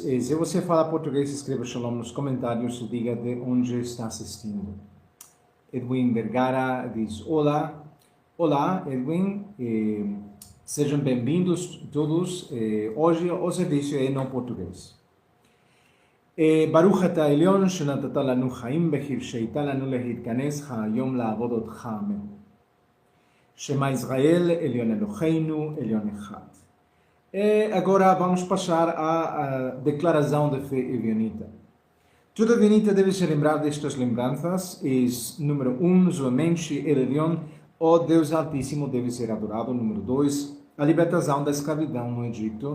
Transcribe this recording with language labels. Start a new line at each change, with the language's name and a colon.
Portuguese: E se você fala português, escreva Shalom nos comentários e diga de onde está assistindo. Edwin Vergara diz Olá. Olá, Edwin. Sejam bem-vindos todos. Hoje o serviço é em português.
Hebrew: ברוך אתה העליון שנתת לנו חיים בחרשית לנו להתכנס היום לעבוד אותך אמן. שמע ישראל עליון אלוהינו עליון אחד.
Portuguese: Agora vamos passar à declaração de fé evianita. Todo evianita deve se lembrar destas lembranças. Número 1, sua mente é Elion, o Deus Altíssimo deve ser adorado. Número 2, a libertação da escravidão no Egito.